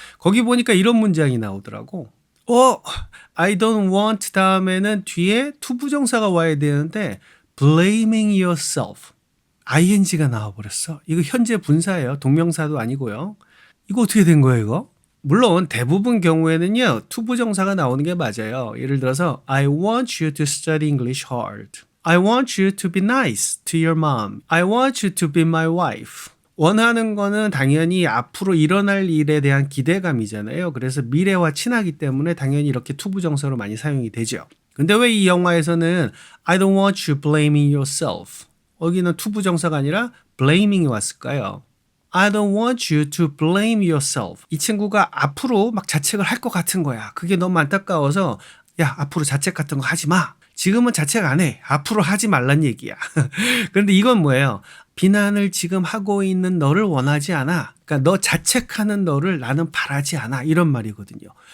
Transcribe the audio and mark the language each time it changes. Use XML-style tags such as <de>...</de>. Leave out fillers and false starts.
<ko>거기 보니까 이런 문장이 나오더라고.</ko> <en>I don't want</en> <ko>다음에는 뒤에 투부정사가 와야 되는데</ko> <en>blaming yourself.</en> <ko>ing가 나와버렸어. 이거 현재 분사예요. 동명사도 아니고요. 이거 어떻게 된 거예요, 이거? 물론 대부분 경우에는요, 투부정사가 나오는 게 맞아요.</ko> <en>예를 들어서 I want you to study English hard. I want you to be nice to your mom. I want you to be my wife.</en> <ko>원하는 거는 당연히 앞으로 일어날 일에 대한 기대감이잖아요. 그래서 미래와 친하기 때문에 당연히 이렇게 투부정사로 많이 사용이 되죠. 근데 왜 이 영화에서는</ko> <en>I don't want you blaming yourself.</en> <ko>여기는 투부정사가 아니라 blaming이 왔을까요?</ko> <en>I don't want you to blame yourself.</en> <ko>이 친구가 앞으로 막 자책을 할 것 같은 거야. 그게 너무 안타까워서 야, 앞으로 자책 같은 거 하지 마. 지금은 자책 안 해. 앞으로 하지 말란 얘기야. 그런데 이건 뭐예요? 비난을 지금 하고 있는 너를 원하지 않아. 그러니까 너 자책하는 너를 나는 바라지 않아. 이런 말이거든요.</ko>